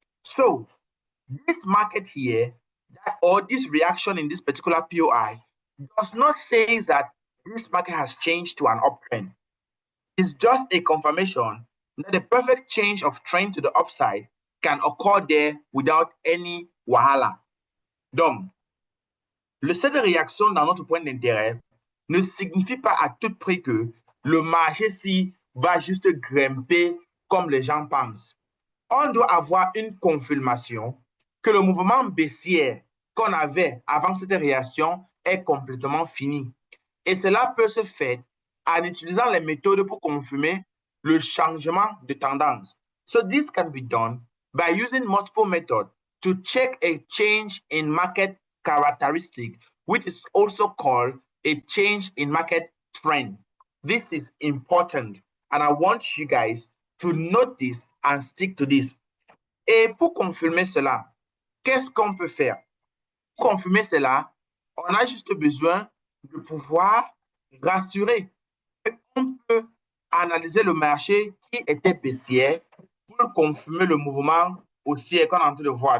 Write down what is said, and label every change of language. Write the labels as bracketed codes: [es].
[en] So this market here, or this reaction in this particular POI, does not say that this market has changed to an uptrend. It's just a confirmation that the perfect change of trend to the upside can occur there without any wahala. [fr] Donc, le seuil de réaction dans notre point d'intérêt ne signifie pas à tout prix que le marché-ci va juste grimper comme les gens pensent. On doit avoir une confirmation que le mouvement baissier qu'on avait avant cette réaction est complètement fini. Et cela peut se faire en utilisant les méthodes pour confirmer le changement de tendance. [en] So this can be done by using multiple methods to check a change in market characteristic, which is also called a change in market trend. This is important, and I want you guys to note this and stick to this. [fr] Et pour confirmer cela, qu'est-ce qu'on peut faire? Pour confirmer cela, on a juste besoin de pouvoir rassurer. On peut analyser le marché qui était baissier pour confirmer le mouvement haussier qu'on est en train de voir.